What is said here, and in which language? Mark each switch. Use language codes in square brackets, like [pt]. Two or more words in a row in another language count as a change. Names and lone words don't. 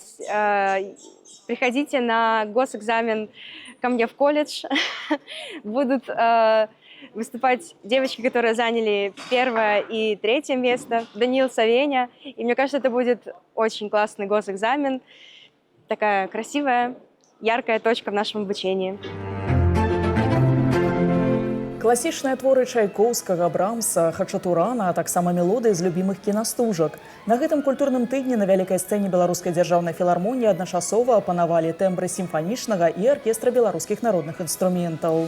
[ru] Приходите на госэкзамен ко мне в колледж. Будут выступать девочки, которые заняли 1 и 3 место. Даниил Савеня. И мне кажется, это будет очень классный госэкзамен. Такая красивая, яркая точка в нашем обучении. [be] Класічныя творы Чайковскага, Брамса, Хачатурана, а таксама мелодыі з любімых кінастужак. На гэтым культурным тыдні на вялікай сцэне Беларускай дзяржаўнай філармоніі адначасова апанавалі тэмбры сімфанічнага і аркестра беларускіх народных інструментаў.